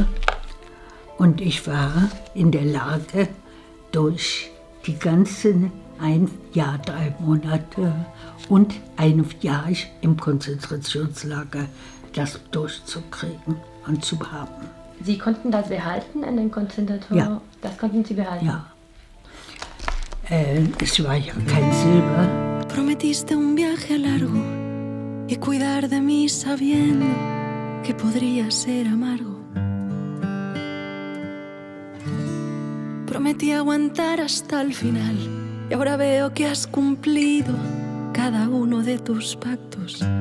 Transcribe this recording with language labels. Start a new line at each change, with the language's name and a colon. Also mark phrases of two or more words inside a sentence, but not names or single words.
German: Und ich war in der Lage, durch die ganzen 1 Jahr, 3 Monate und ein Jahr im Konzentrationslager das durchzukriegen und zu haben. Sie konnten das behalten in den Konzentrationen? Ja. Das konnten Sie behalten? Ja. Es war ja kein Silber.
Spanish: Prometiste un viaje largo y cuidar de mí sabiendo que podría ser amargo. Prometí aguantar hasta el final y ahora veo que has cumplido cada uno de tus pactos.